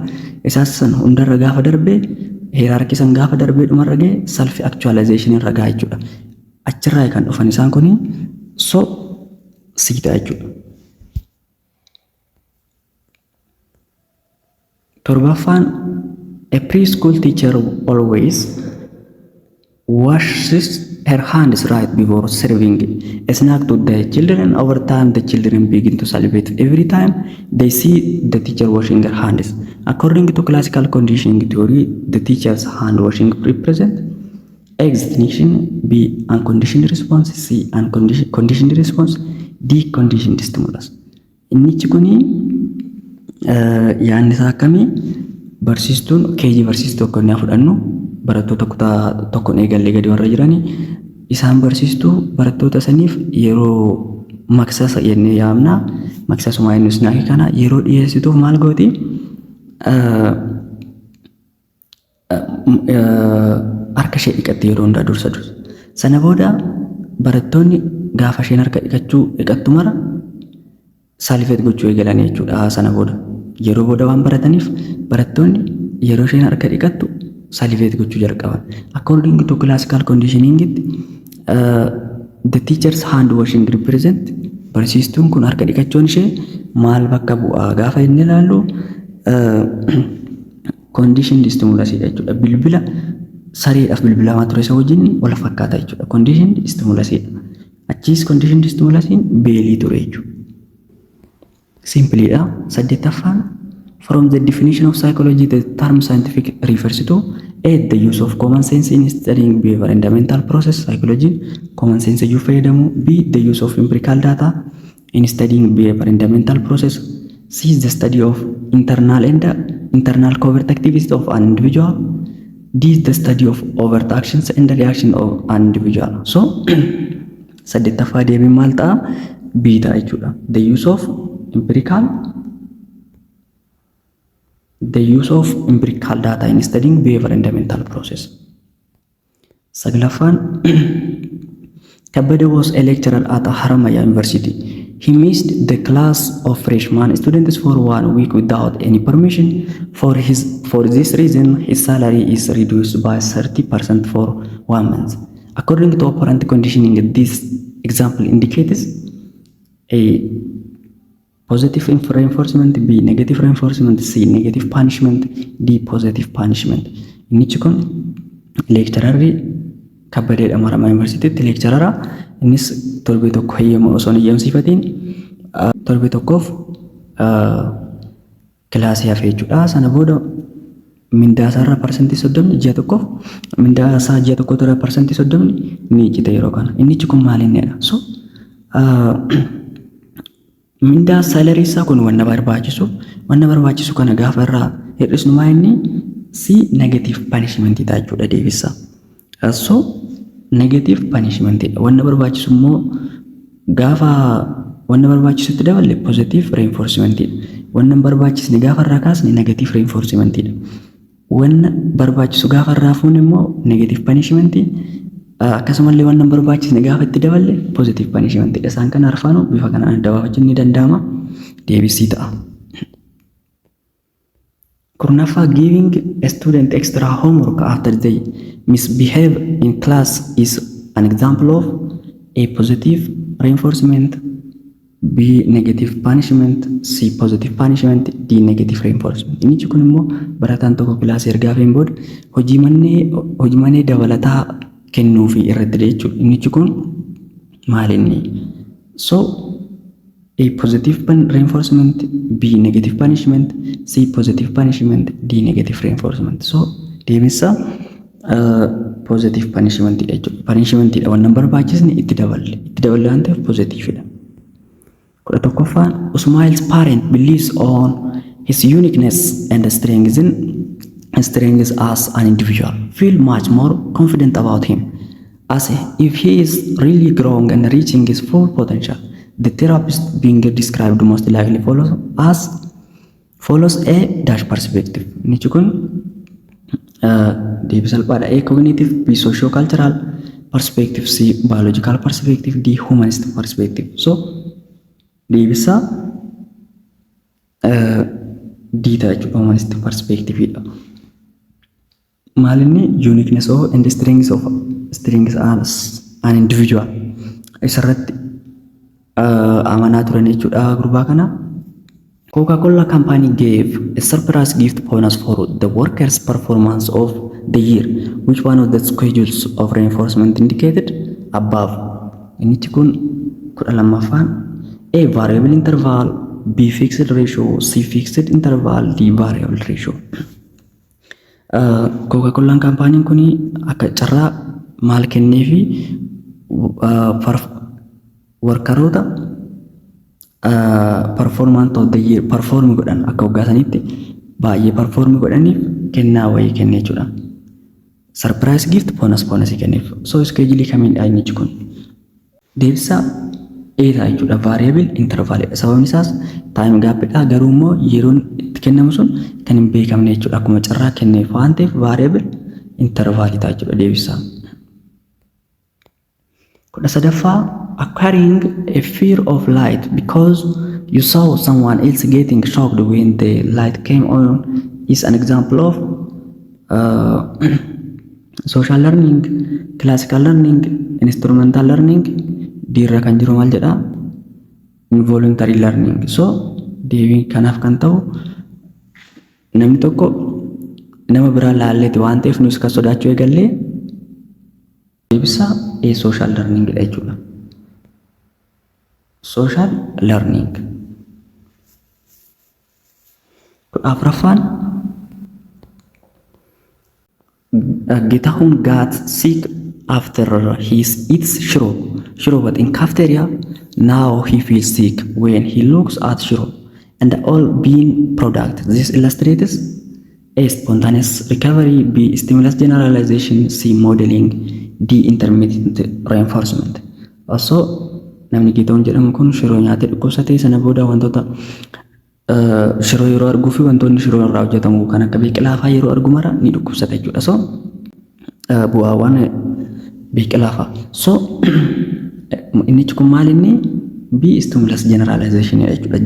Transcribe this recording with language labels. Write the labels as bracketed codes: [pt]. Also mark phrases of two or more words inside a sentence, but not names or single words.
[om] Isaas san hundarra gaafa darbee hierarkii san gaafa darbee dhumarra ga'e [en] self actualization [om] irra ga'a jechuudha. Achirraa kan dhufan isaan kuni so siita jechuudha. [en] Torbaffaan a preschool teacher always washes her hands right before serving a snack to the children. Over time, the children begin to salivate every time they see the teacher washing their hands. According to classical conditioning theory, the teacher's hand washing represents extinction, B. unconditioned response, C. conditioned response, D. conditioned stimulus. [om] Inni kuni yaadni isaa akkamii barsiistuun keejii barsiistuu akka inni fudhannu barattoota kutaa tokkoon eegallee gadi warra jiranii isaan barsiistuu barattoota saniif yeroo maksasa jennee yaamna. Maksasuma inni snaakii kana yeroo dhiyeessituuf maal gooti harka ishee dhiqatti yeroo hundaa dursa. Sana booda barattoonni gaafa isheen harka dhiqattu mara saalifeet gochuu eegalan jechuudha. Sana booda yeroo booda waan barataniif barattoonni yeroo isheen harka dhiqattu salivate gochuu jalqaban. [en] According to classical conditioning, the teacher's hand washing represent [om] barsiistuun kun harka dhiqachuun ishee maal bakka bu'aa gaafa inni ilaallu [en] conditioned stimulus [om] jechuudha. Bilbila sareedhaaf bilbilamaa ture isa wajjin wal fakkaata jechuudha. [en] Conditioned stimulus. [om] Achiis [en] conditioned stimulus [om] beelii ture jechuudha. [en] Simply saddeettaffaan from the definition of psychology, the term scientific refers to A. the use of common sense in studying behavior and the mental process. Psychology common sense you freedom. B. the use of empirical data in studying behavior and the mental process. C is the study of internal and internal covert activities of an individual. D is the study of overt actions and the reaction of an individual. [om] So saddeettaffaa deebii maal ta'a? B ta'a jechuudha. [en] The use of empirical data in studying behavior and the mental process. Saglaffaan Kabade was a lecturer at Haramaya University. He missed the class of freshman students for 1 week without any permission. For this reason, his salary is reduced by 30% for 1 month. According to operant conditioning, this example indicates A. positive reinforcement, B. negative reinforcement, C. negative punishment, D. positive punishment. [om] Inni kun lecturerri Kabbadeedha Haramaya Universitytti lecturera. Innis torbee tokko hayyama osoo hin eeyyamsiifatiin torbee tokkoof kilaasii hafee jechuudha. Sana booda mindaa isaa irraa parsantii 30 ji'a tokkoof mindaa isaa ji'a tokko irraa parsantii 30 ni icciite yeroo kana. Inni kun maal innedha? So mindaa salary isaa kun wanna barbaachisu kana gaafa irraa hir'isnu maa inni si [en] negative punishment [om] ta'a jechuudha deebisa. So [en] negative punishment [om] wanna barbaachisu immoo gaafa wanna barbaachisutti daballe [en] positive reinforcement [om] wanna barbaachisne gaafa irraa kaasne [en] negative reinforcement [om] wanna barbaachisu gaafa irraa fuune immoo [en] negative punishment [om] akkasumallee wanna barbaachisne gaafa itti daballe [en] positive punishment [om] isaan kana arfaanu bifa kanaan adda baafachuun ni danda'ama. Deebisii ta'a. [en] Kurnaffaa giving a student extra homework after they misbehave in class is an example of A positive reinforcement, B negative punishment, C positive punishment, D negative reinforcement. [om] Inni kun immoo barataan tokko kilaasii ergaa fe'een booda hojii manee dabalataa kennuufi irratti jechuudha. Inni kun maal inni? [en] So A positive reinforcement, B negative punishment, C positive punishment, D negative reinforcement. [om] So deebisa [en] positive punishment [om] jechuudha. Punishment dha wannan barbaachisne itti daballe waan ta'eef positive dha. Kudha tokkoffaan [en] Usmail's parent believes on his uniqueness and strengths as an individual, feel much more confident about him as if he is really growing and reaching his full potential. The therapist being described most likely follows a dash perspective. [om] Nichi kun deebii salphaadha. [en] A cognitive, B socio-cultural perspective, C biological perspective, D humanistic perspective. [om] So deebisa D ta'a jechuudha. [en] Humanistic perspective dha. [om] Maalinni [en] uniqueness and strengths as an individual [om] isarratti amanaa turan jechuudha gurbaa kana. [en] Coca-Cola company gave a surprise gift bonus for the workers' performance of the year. Which one of the schedules of reinforcement indicated above? [om] Inni kun kudha lammaffaan [en] A variable interval, B fixed ratio, C fixed interval, D variable ratio. [om] Coca-Cola company kuni akka carraa maal kenneefi workeroota [en] performance of the year [om] perform godhan akka hoggaasanitti baay'ee perform godhaniif kennaa wayii kennee jechuudha. [en] Surprise gift bonus [om] kenneef. So schedule kamiin inni kun deebisa A ta'a jechuudha. [en] Variable interval [om] sababni isaas [en] time gap dha. [om] Garuu immoo yeroon itti kennamu sun kan hin beekamne jechuudha. Akkuma carraa kenneef waan ta'eef [en] variable interval [om] ta'a jechuudha deebisa. Kudha sadaffaa [en] acquiring a fear of light because you saw someone else getting shocked when the light came on is an example of social learning, classical learning, instrumental learning, [om] dirra kan jiru maal jedha [en] involuntary learning. [om] So deebii kanaaf kan ta'u namni tokko nama biraa laalleeti waan ta'eef nus kan sodaachuu eegallee deebisa A [en] social learning [om] dha jechuudha. [en] Social learning. Afraffaan Getahun got sick after he eats shiro but in cafeteria. Now he feels sick when he looks at shiro and all bean product. This illustrates A spontaneous recovery, B stimulus generalization, C modeling, D intermittent reinforcement. [om] Also namni Getahuun jedhamu kun shiroo nyaatee dhukkubsatee sana booda wantoota shiroo yeroo arguu fi wantoonni shiroo irraa hojjetamu kan akka biqilaa fa'aa yeroo argu mara ni dhukkubsata jechuudha. So bu'aawwan biqilaa fa'aa. So inni kun maal inni B [en] stimulus generalization [om] jechuudha.